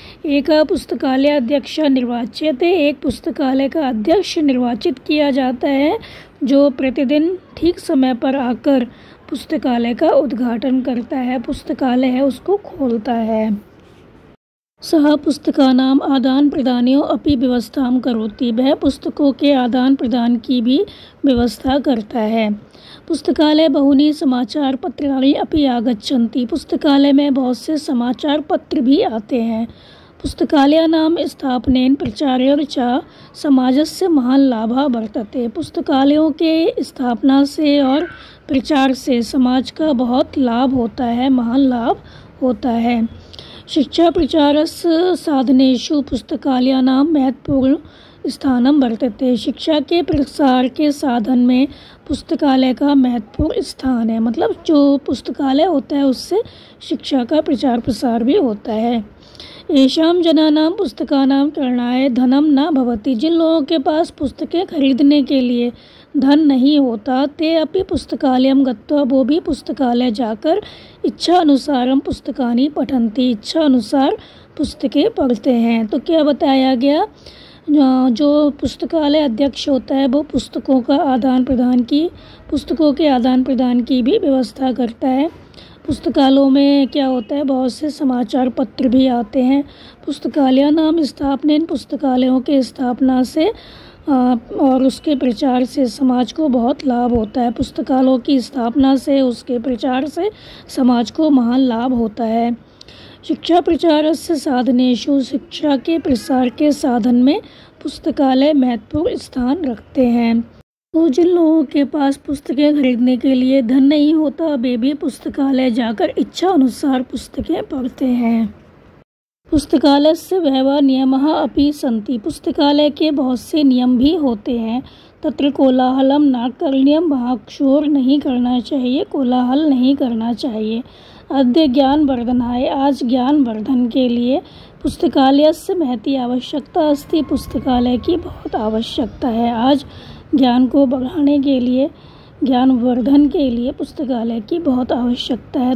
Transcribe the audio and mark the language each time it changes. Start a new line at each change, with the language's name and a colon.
Hindi: एक पुस्तकालय अध्यक्ष निर्वाचित है। एक पुस्तकालय का अध्यक्ष निर्वाचित किया जाता है जो प्रतिदिन ठीक समय पर आकर पुस्तकालय का उद्घाटन करता है, पुस्तकालय है उसको खोलता है।
Sanskrit: सह पुस्तकानाम आदान प्रदानयों अपि व्यवस्थां करोति।
Hindi: वह पुस्तकों के आदान प्रदान की भी व्यवस्था करता है।
Sanskrit: पुस्तकालय बहुनी समाचार पत्राणि अपि आगच्छन्ति।
Hindi: पुस्तकालय में बहुत से समाचार पत्र भी आते हैं।
Sanskrit: पुस्तकालयानां स्थापनेन प्रचारेण च समाजस्य महान लाभः वर्तते।
Hindi: पुस्तकालयों के स्थापना से और प्रचार से समाज का बहुत लाभ होता है, महान लाभ होता है।
Sanskrit: शिक्षा प्रचारस्य साधनेषु पुस्तकालयानां महत्वपूर्ण स्थानम वर्तते।
Hindi: शिक्षा के प्रसार के साधन में पुस्तकालय का महत्वपूर्ण स्थान है। मतलब जो पुस्तकालय होता है उससे शिक्षा का प्रचार प्रसार भी होता है।
Sanskrit: येषां जनानां पुस्तकानां क्रयणाय धनम न भवति।
Hindi: जिन लोगों के पास पुस्तकें खरीदने के लिए धन नहीं होता,
Sanskrit: ते अपि पुस्तकालयं गत्वा,
Hindi: वो भी पुस्तकालय जाकर
Sanskrit: इच्छा अनुसारम पुस्तकानि पठन्ति,
Hindi: इच्छा अनुसार पुस्तकें पढ़ते हैं। तो क्या बताया गया, जो पुस्तकालय अध्यक्ष होता है वो पुस्तकों के आदान प्रदान की भी व्यवस्था करता है। पुस्तकालयों में क्या होता है, बहुत से समाचार पत्र भी आते हैं।
Sanskrit: पुस्तकालय नाम स्थापनेन,
Hindi: पुस्तकालयों के स्थापना से और उसके प्रचार से समाज को बहुत लाभ होता है। पुस्तकालयों की स्थापना से, उसके प्रचार से समाज को महान लाभ होता है।
Sanskrit: शिक्षा प्रचारस्य साधनेषु,
Hindi: शिक्षा के प्रसार के साधन में पुस्तकालय महत्वपूर्ण स्थान रखते हैं। तो जिन लोगों के पास पुस्तकें खरीदने के लिए धन नहीं होता, वे भी पुस्तकालय जाकर इच्छा अनुसार पुस्तकें पढ़ते हैं।
Sanskrit: पुस्तकालयस्य बहवः नियमाः अपि सन्ति।
Hindi: पुस्तकालय के बहुत से नियम भी होते हैं।
Sanskrit: तत्र कोलाहलम न करणीयम,
Hindi: वहाँ शोर नहीं करना चाहिए, कोलाहल नहीं करना चाहिए।
Sanskrit: अद्य ज्ञान वर्धनाय,
Hindi: आज ज्ञान वर्धन के लिए
Sanskrit: पुस्तकालयस्य महती आवश्यकता अस्ति।
Hindi: पुस्तकालय की बहुत आवश्यकता है। आज ज्ञान को बढ़ाने के लिए, ज्ञान वर्धन के लिए पुस्तकालय की बहुत आवश्यकता है।